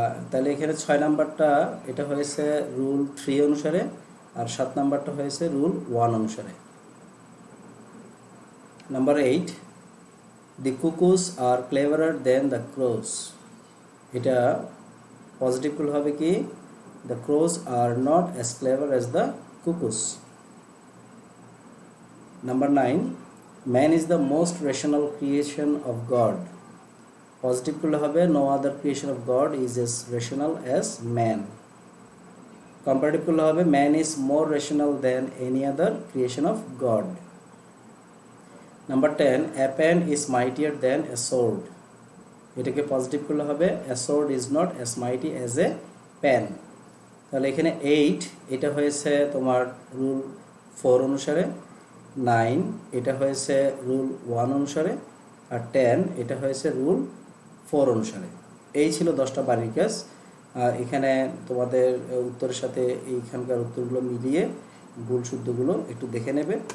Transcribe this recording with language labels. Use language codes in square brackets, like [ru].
[bn] তাহলে এখানে 6 নাম্বারটা এটা হয়েছে রুল 3 অনুসারে, আর 7 নাম্বারটা হয়েছে রুল 1 অনুসারে। [en] Number 8, the cuckoos are cleverer than the crows. [bn] এটা পজিটিভ করলে হবে কি [en] The crows are not as clever as the cuckoos. Number 9, man is the most rational creation of God. Positive [bn] করলে হবে [en] no other creation of God is as rational as man. Comparative [bn] করলে হবে [en] man is more rational than any other creation of God. Number 10, a pen is mightier than a sword. [bn] এটাকে positive করলে হবে [en] a sword is not as mighty as a pen. [bn] তাহলে এখানে 8 এটা হয়েছে তোমার রুল 4 অনুসারে, 9 এটা হয়েছে রুল 1 অনুসারে, আর 10 এটা হয়েছে রুল 4 অনুসারে। এই ছিল 10টা বাড়ির কাজ। এখানে তোমাদের উত্তরের সাথে এইখানকার উত্তরগুলো মিলিয়ে ভুল শুদ্ধগুলো একটু দেখে নেবে।